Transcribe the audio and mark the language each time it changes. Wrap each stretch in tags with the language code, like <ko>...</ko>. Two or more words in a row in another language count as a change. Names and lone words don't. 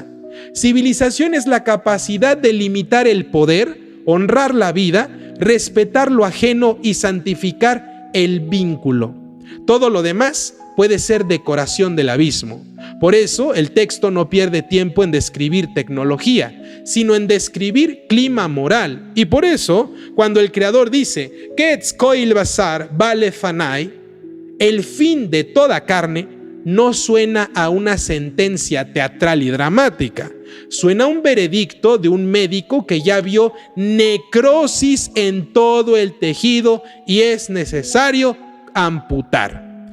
<es>Civilización es la capacidad de limitar el poder, honrar la vida, respetar lo ajeno y santificar el vínculo. Todo lo demás puede ser decoración del abismo. Por eso el texto no pierde tiempo en describir tecnología, sino en describir clima moral. Y por eso, cuando el Creador dice</es> <he>קץ כל בשר בא לפניי,</he> <es>el fin de toda carne, no suena a una sentencia teatral y dramática. Suena a un veredicto de un médico que ya vio necrosis en todo el tejido y es necesario amputar.</es>